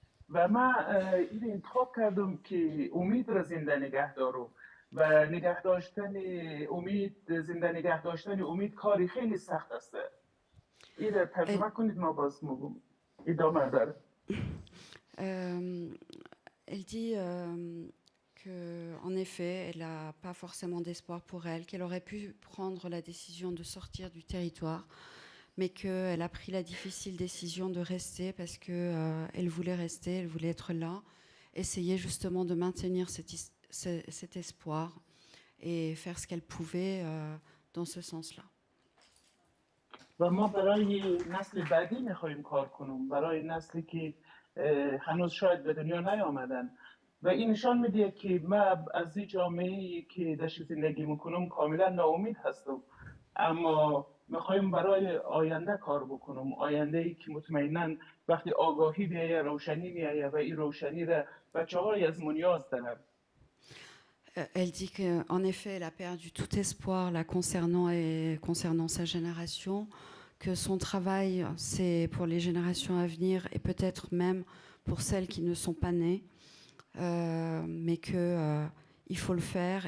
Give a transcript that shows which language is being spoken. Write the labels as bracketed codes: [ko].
[fa] و من این انتخاب کردم که امید را زنده نگه دارم و نگه داشتن امید، زنده نگه داشتن امید کاری خیلی سخت است. این را ترجمه کنید، ما باز مگم ادامه داره. [fr] Elle dit qu'en effet, elle n'a pas forcément d'espoir pour elle, qu'elle aurait pu prendre la décision de sortir du territoire, mais qu'elle a pris la difficile décision de rester parce qu'elle voulait rester, elle voulait être là, essayer justement de maintenir cet espoir et faire ce qu'elle pouvait dans ce sens-là. [fa] و ما برای نسل بعدی میخوایم کار کنیم، برای نسلی که هنوز شاید به دنیا نیامدن. و این نشان میده که من از این جامعه‌ای که داشت زندگی میکنم کاملا ناامید هستم، اما میخوایم برای آینده کار بکنم، آینده‌ای که مطمئنا وقتی آگاهی بیایه روشنی میایه و این روشنی را بچه‌های از ما نیاز دارن. [fr] Elle dit qu'en effet, elle a perdu tout espoir là, concernant sa génération, que son travail, c'est pour les générations à venir et peut-être même pour celles qui ne sont pas nées, mais qu'il faut le faire.